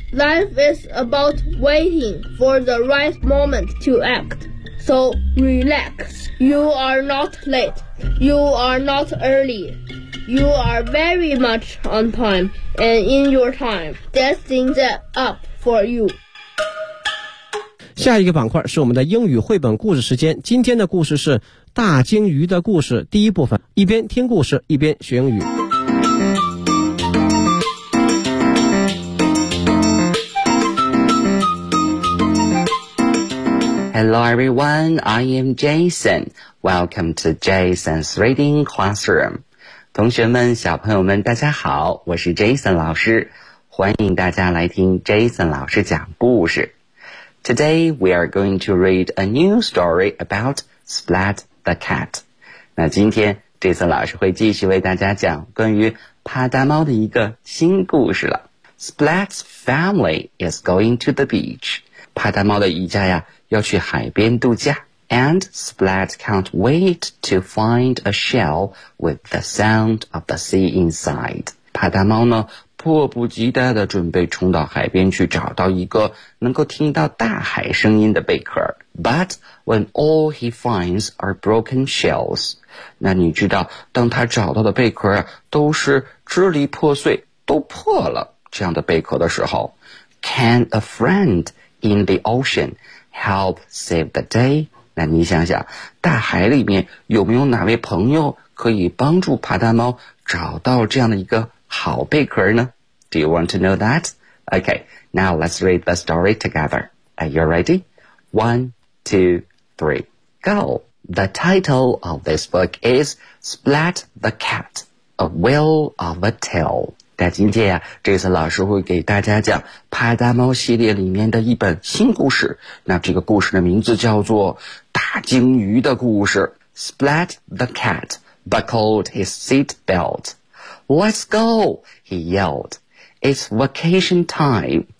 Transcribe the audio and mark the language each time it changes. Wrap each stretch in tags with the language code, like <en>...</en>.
<en>Life is about waiting for the right moment to act. So relax. You are not late. You are not early. You are very much on time and in your time. Destined up for you.</en> <zh>下一个板块是我们的英语绘本故事时间。今天的故事是大鲸鱼的故事第一部分。一边听故事一边学英语。</zh> <en>Hello everyone, I am Jason. Welcome to Jason's Reading Classroom.</en> <zh>同学们，小朋友们，大家好，我是 Jason 老师，欢迎大家来听 Jason 老师讲故事。</zh> <en>Today we are going to read a new story about Splat the Cat.</en> <zh>那今天 Jason 老师会继续为大家讲关于帕达猫的一个新故事了。</zh> <en>Splat's family is going to the beach.</en> <zh>帕达猫的一家呀，要去海边度假。</zh> <en>And Splat can't wait to find a shell with the sound of the sea inside.</en> <zh>帕达猫呢，迫不及待地准备冲到海边去找到一个能够听到大海声音的贝壳。</zh> <en>But when all he finds are broken shells,</en> <zh>那你知道，当他找到的贝壳都是支离破碎，都破了这样的贝壳的时候</zh> <en>，Can a friend in the ocean help save the day?</en> <zh>那你想想，大海里面有没有哪位朋友可以帮助帕达猫找到这样的一个好贝壳呢？</zh> <en>Do you want to know that? Okay, now let's read the story together. Are you ready? 1, 2, 3, go! The title of this book is Splat the Cat, A Whale of a Tale.</en> <zh>在今天啊，这次老师会给大家讲帕达猫系列里面的一本新故事。那这个故事的名字叫做大鲸鱼的故事。</zh> <en>Splat the cat buckled his seat belt. Let's go, he yelled. It's vacation time.</en>